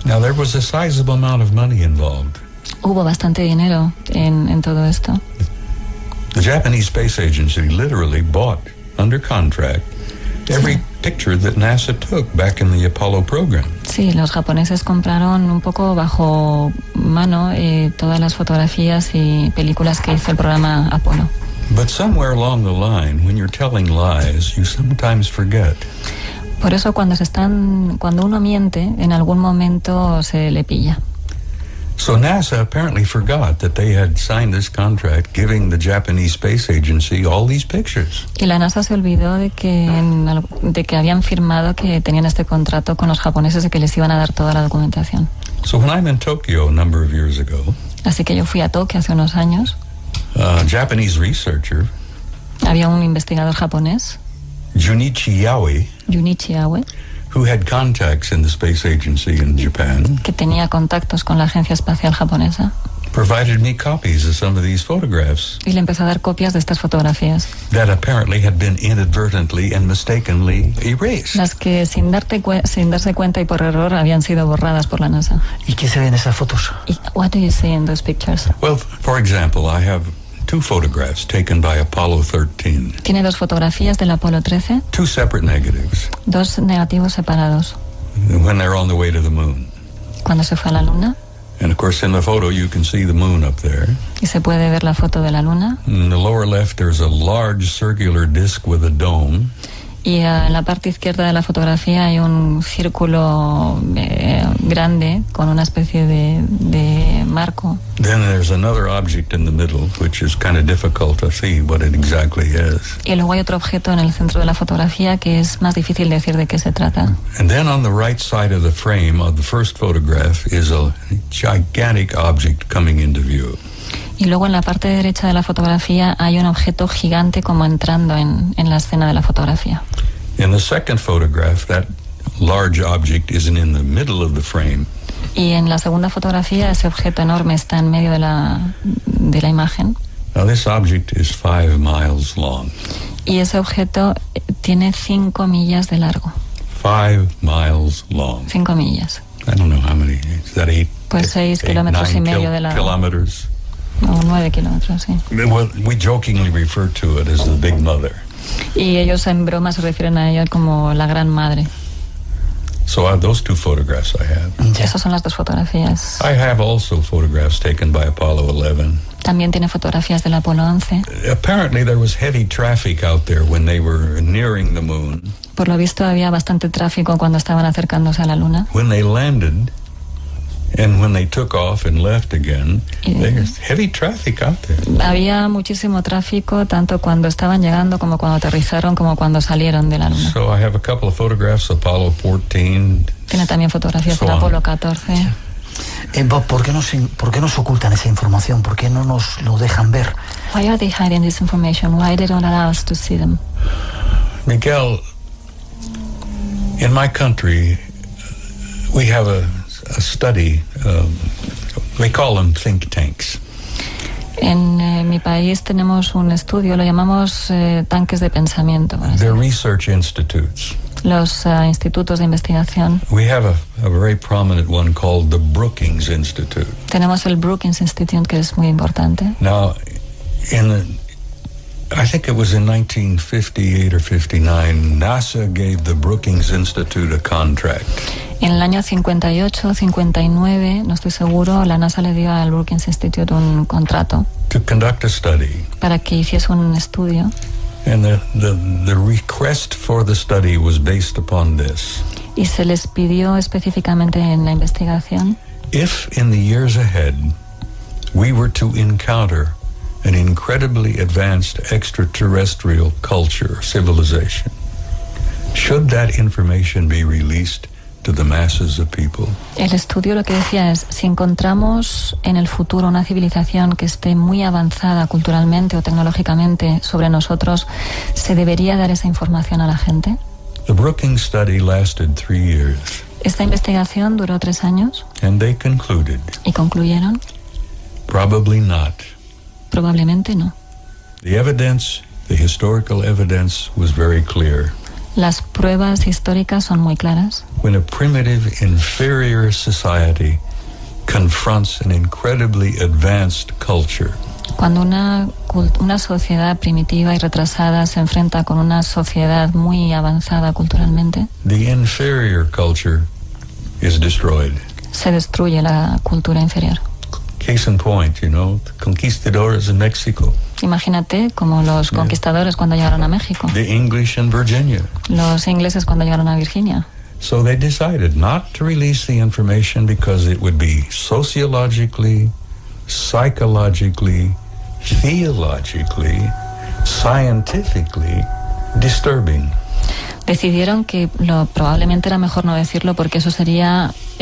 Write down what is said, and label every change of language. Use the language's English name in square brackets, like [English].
[English] Now there was a sizable amount of money involved. [Spanish] Hubo bastante dinero en todo esto. [English] The Japanese Space Agency literally bought under contract every picture that NASA took back in the Apollo program. [Spanish] Sí, los japoneses compraron un poco bajo mano todas las fotografías y películas que hizo el programa Apolo. [English] But somewhere along the line, when you're telling lies, you sometimes forget. [Spanish] Por eso cuando uno miente, en algún momento se le pilla. [English] So NASA apparently forgot that they had signed this contract giving the Japanese Space Agency all these pictures. [Spanish] Y la NASA se olvidó de que habían firmado que tenían este contrato con los japoneses de que les iban a dar toda la documentación. [English] So when I'm in Tokyo a number of years ago, [Spanish] así que yo fui a Tokio hace unos años. [English] A Japanese researcher, [Spanish] Había un investigador japonés, [English] Junichi Aoi, who had contacts in the Space Agency in Japan, [Spanish] que tenía contactos con la Agencia Espacial Japonesa, [English] provided me copies of some of these photographs [Spanish] y le empezó a dar copias de estas fotografías, [English] that apparently had been inadvertently and mistakenly erased. [Spanish] las que sin darse cuenta y por error habían sido borradas por la NASA. ¿Y qué se ve en esas fotos? [English] Y, what do you see in those pictures? Well, for example, I have 2 photographs taken by Apollo 13, [Spanish] Tiene 2 fotografías del Apolo 13, [English] 2 separate negatives, [Spanish] 2 negativos separados, [English] when they're on the way to the moon. [Spanish] cuando se fue a la Luna, [English] And of course, in the photo, you can see the moon up there. [Spanish] y se puede ver la foto de la Luna. [English] In the lower left, there's a large circular disc with a dome. [Spanish] Y en la parte izquierda de la fotografía hay un círculo grande con una especie de marco. [English] Then there's another object in the middle, which is kind of difficult to see what it exactly is. [Spanish] Y luego hay otro objeto en el centro de la fotografía que es más difícil decir de qué se trata. [English] And then on the right side of the frame of the first photograph is a gigantic object coming into view. [Spanish] Y luego en la parte derecha de la fotografía hay un objeto gigante como entrando en la escena de la fotografía. [English] In the second photograph, that large object isn't in the middle of the frame. [Spanish] Y en la segunda fotografía ese objeto enorme está en medio de la imagen. [English] Now this object is 5 miles long. [Spanish] Y ese objeto tiene 5 millas de largo. [English] 5 miles long. [Spanish] 5 millas. [English] I don't know how many. Is that 8? [Spanish] Pues 6 kilómetros y medio de largo. [English] Kilometers. [Spanish] O 9 kilómetros, sí. [English] Well, we jokingly refer to it as the Big Mother. [Spanish] Y ellos en broma se refieren a ella como la gran madre. [English] So those 2 photographs I have. [Spanish] Ya. Esas son las 2 fotografías. [English] I have also photographs taken by Apollo 11. [Spanish] También tiene fotografías del Apolo 11. [English] Apparently there was heavy traffic out there when they were nearing the moon. [Spanish] Por lo visto había bastante tráfico cuando estaban acercándose a la Luna. [English] When they landed and when they took off and left again, there's heavy traffic out there. [Spanish] Había muchísimo tráfico tanto cuando estaban llegando como cuando aterrizaron como cuando salieron de la Luna. [English] So I have a couple of photographs of Apollo 14. [Spanish] Tiene también fotografías del Apolo 14. Bob, ¿por qué nos ocultan esa información? ¿Por qué no nos lo dejan ver? [English] Why are they hiding this information? Why they don't allow us to see them? Miguel, in my country, we have a study, we call them think tanks. [Spanish] En mi país tenemos un estudio, lo llamamos tanques de pensamiento. [English] They're research institutes. [Spanish] Los institutos de investigación. [English] We have a very prominent one called the Brookings Institute. [Spanish] Tenemos el Brookings Institute, que es muy importante. [English] Now, I think it was in 1958 or 59, NASA gave the Brookings Institute a contract. [Spanish] En el año 58, 59, no estoy seguro, la NASA le dio al Brookings Institute un contrato [English] to conduct a study. [Spanish] Para que hiciese un estudio. [English] And the request for the study was based upon this. [Spanish] Y se les pidió específicamente en la investigación. [English] If in the years ahead we were to encounter an incredibly advanced extraterrestrial culture, civilization, should that information be released to the masses of people? [Spanish] El estudio lo que decía es, si encontramos en el futuro una civilización que esté muy avanzada culturalmente o tecnológicamente sobre nosotros, ¿se debería dar esa información a la gente? [English] The Brookings study lasted 3 years. [Spanish] Esta investigación duró 3 años. [English] And they concluded. [Spanish] Y concluyeron. [English] Probably not. [Spanish] Probablemente no. [English] The evidence, the historical evidence was very clear. [Spanish] Las pruebas históricas son muy claras. [English] When a primitive, inferior society confronts an incredibly advanced culture, [Spanish] cuando una sociedad primitiva y retrasada se enfrenta con una sociedad muy avanzada culturalmente, [English] the inferior culture is destroyed. [Spanish] Se destruye la cultura inferior. [English] Case in point, the conquistadores in Mexico. [Spanish] Imagínate como los conquistadores cuando llegaron a México. [English] The English in Virginia. [Spanish] Los ingleses cuando llegaron a Virginia. [English] So they decided not to release the information because it would be sociologically, psychologically, theologically, scientifically disturbing. [Spanish] Decidieron que probablemente era mejor no decirlo porque eso sería